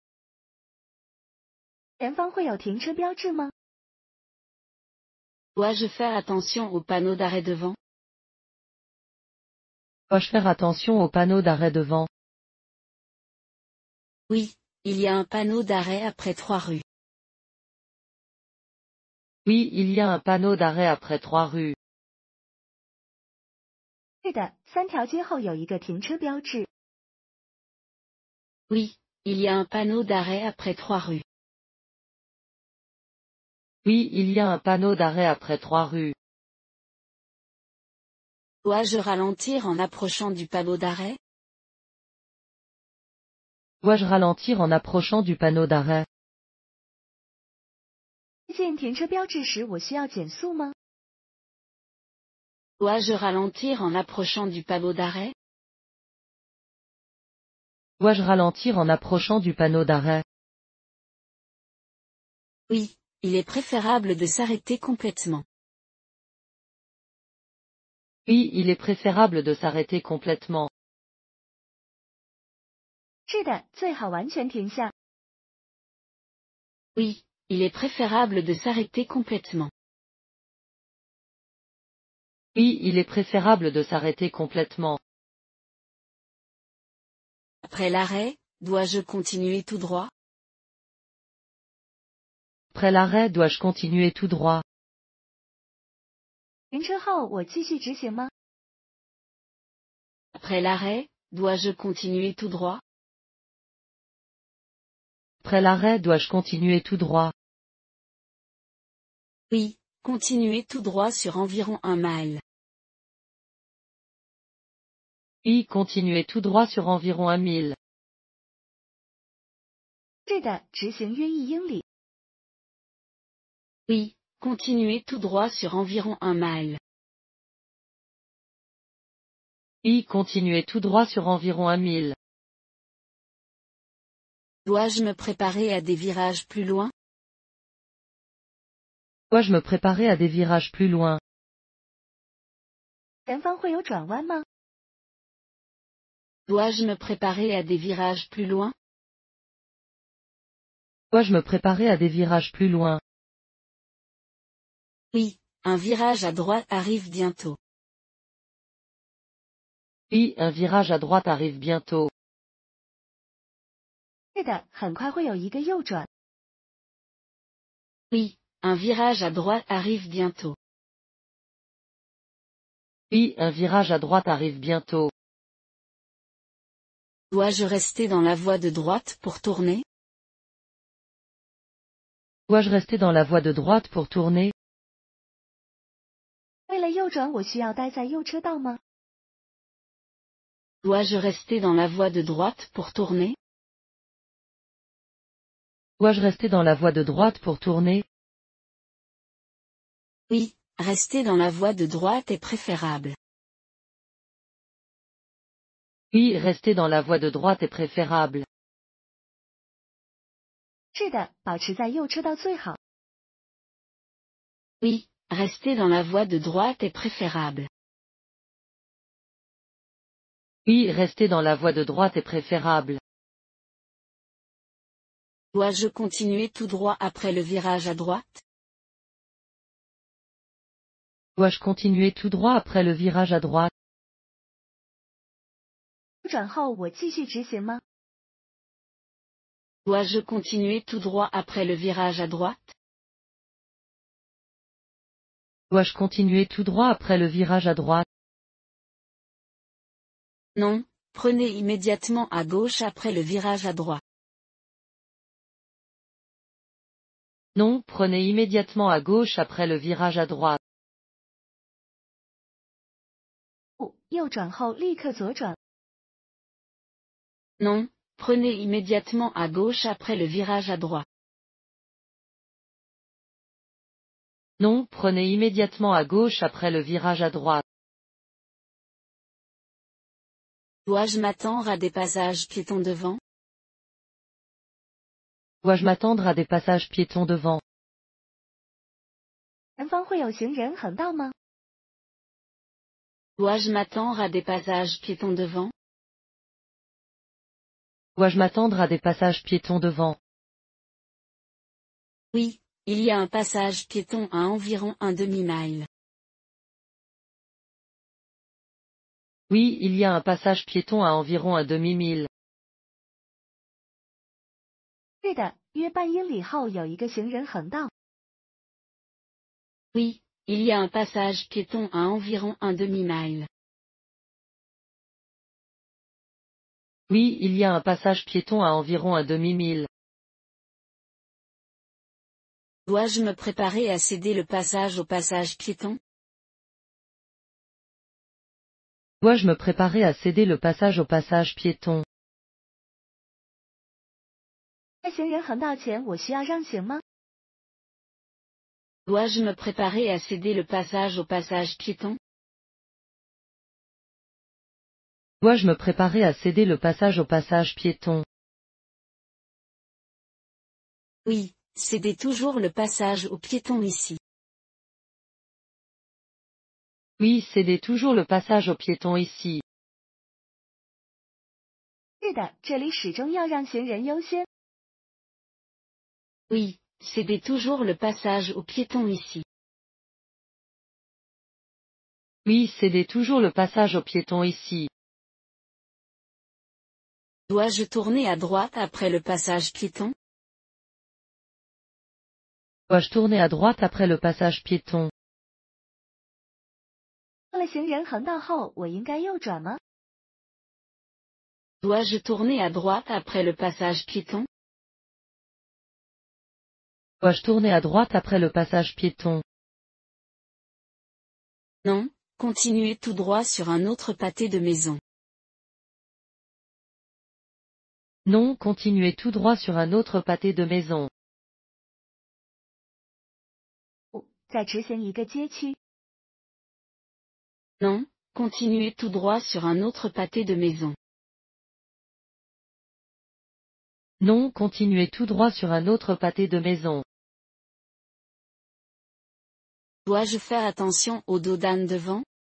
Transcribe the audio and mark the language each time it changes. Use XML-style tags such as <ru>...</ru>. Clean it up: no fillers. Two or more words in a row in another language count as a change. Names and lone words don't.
<zh>前方会有停车标志吗？</zh> <fr>Dois-je faire attention au panneau d'arrêt devant? Dois-je faire attention au panneau d'arrêt devant? Oui, il y a un panneau d'arrêt après 3 rues. Oui, il y a un panneau d'arrêt après 3 rues.</fr> <zh>是的，3条街后有一个停车标志。</zh> <fr>Oui, il y a un panneau d'arrêt après 3 rues. Oui, il y a un panneau d'arrêt après 3 rues. Dois-je ralentir en approchant du panneau d'arrêt? Dois-je ralentir en approchant du panneau d'arrêt?</fr> <zh>接近停车标志时我需要减速吗？</zh> <fr>Dois-je ralentir en approchant du panneau d'arrêt? Dois-je ralentir en approchant du panneau d'arrêt? Oui, il est préférable de s'arrêter complètement. Oui, il est préférable de s'arrêter complètement.</fr> <zh>是的，最好完全停下。</zh> <fr>Oui, il est préférable de s'arrêter complètement. Oui, il est préférable de s'arrêter complètement. Après l'arrêt, dois-je continuer tout droit? Après l'arrêt, dois-je continuer tout droit?</fr> <zh>停车后我继续直行吗？</zh> <fr>Après l'arrêt, dois-je continuer tout droit? Après l'arrêt, dois-je continuer tout droit? Oui, continuez tout droit sur environ 1 mile. Oui, continuez tout droit sur environ 1 mille.</fr> <zh>是的，直行约1英里。</zh> <fr>Oui, continuez tout droit sur environ 1 mile. Oui, continuez tout droit sur environ 1 mille. Dois-je me préparer à des virages plus loin? Dois-je me préparer à des virages plus loin?</fr> <zh>前方会有转弯吗？</zh> <fr>Dois-je me préparer à des virages plus loin? Dois-je me préparer à des virages plus loin? Oui, un virage à droite arrive bientôt. Oui, un virage à droite arrive bientôt.</fr> <zh>是的，很快会有一个右转。</zh> <fr>Oui, un virage à droite arrive bientôt. Oui, un virage à droite arrive bientôt. Dois-je rester dans la voie de droite pour tourner? Dois-je rester dans la voie de droite pour tourner?</fr> <zh>为了右转，我需要待在右车道吗？</zh> <fr>Dois-je rester dans la voie de droite pour tourner? Dois-je rester dans la voie de droite pour tourner? Oui, rester dans la voie de droite est préférable. Oui, rester dans la voie de droite est préférable.</fr> <zh>是的，保持在右车道最好。</zh> <fr>Oui, rester dans la voie de droite est préférable. Oui, rester dans la voie de droite est préférable. Dois-je continuer tout droit après le virage à droite? Dois-je continuer tout droit après le virage à droite?</fr> <zh>右转后我继续直行吗？</zh> <fr>Dois-je continuer tout droit après le virage à droite? Dois-je continuer tout droit après le virage à droite? Non, prenez immédiatement à gauche après le virage à droite. Non, prenez immédiatement à gauche après le virage à droite.</fr> <zh>不，右转后立刻左转。</zh> <fr>Non, prenez immédiatement à gauche après le virage à droite. Non, prenez immédiatement à gauche après le virage à droite. Dois-je m'attendre à des passages piétons devant? Dois-je m'attendre à des passages piétons devant?</fr> <zh>前方会有行人横道吗？</zh> <fr>Dois-je m'attendre à des passages piétons devant? Dois-je m'attendre à des passages piétons devant? Oui, il y a un passage piéton à environ un demi-mile. Oui, il y a un passage piéton à environ un demi-mille.</fr> <zh>是的，约半英里后有一个行人横道。</zh> <fr>Oui, il y a un passage piéton à environ un demi-mile. Oui, il y a un passage piéton à environ un demi-mille. Dois-je me préparer à céder le passage au passage piéton? Dois-je me préparer à céder le passage au passage piéton?</fr> <zh>在行人横道前，我需要让行吗？</zh> <fr>Dois-je me préparer à céder le passage au passage piéton? Dois-je me préparer à céder le passage au passage piéton? Oui, cédez toujours le passage aux piétons ici. Oui, cédez toujours le passage aux piétons ici.</fr> <zh>是的，这里始终要让行人优先。</zh> <fr>Oui, cédez toujours le passage aux piétons ici. Oui, cédez toujours le passage aux piétons ici. Dois-je tourner à droite après le passage piéton? Dois-je tourner à droite après le passage piéton?</fr> <zh>过了行人横道后，我应该右转吗？</zh> <fr>Dois-je tourner à droite après le passage piéton? Dois-je tourner à droite après le passage piéton? Non, continuez tout droit sur un autre pâté de maison. Non, continuez tout droit sur un autre pâté de maison.</fr> <zh>再直行一个街区。</zh> <fr>Non, continuez tout droit sur un autre pâté de maison. Non, continuez tout droit sur un autre pâté de maison. Dois-je faire attention au dos d'âne devant?</fr>